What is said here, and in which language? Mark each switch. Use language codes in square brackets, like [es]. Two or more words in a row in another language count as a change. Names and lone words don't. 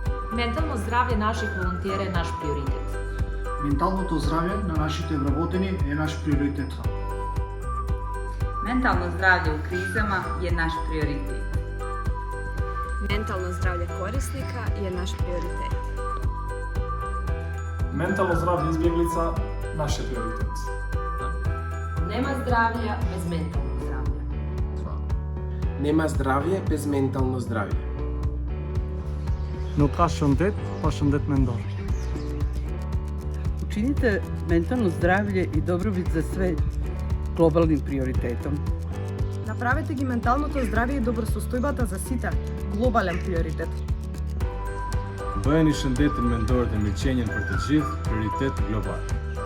[sr] Ментално здравје наших волонтера е наш приоритет. [mk] Менталното здравје на нашите вработени е наш приоритет. [sr] Mentalno zdravlje u krizama je naš prioritet. Mentalno zdravlje korisnika je naš prioritet. Mentalno zdravlje izbjeglica naš je prioritet. [mk] Нема здравје без ментално здравје. Нема здравје без ментално здравје. [sq] Nuk ka shëndet pa shëndet mendor. [sr] Učinite mentalno zdravlje i dobrobit za sve глобалним приоритетом. [mk] Направете ги менталното здравје и добросостојбата за сите глобален приоритет. [sq] Bëheni shëndetin mendor dhe mirëqenien për të gjithë prioritet global.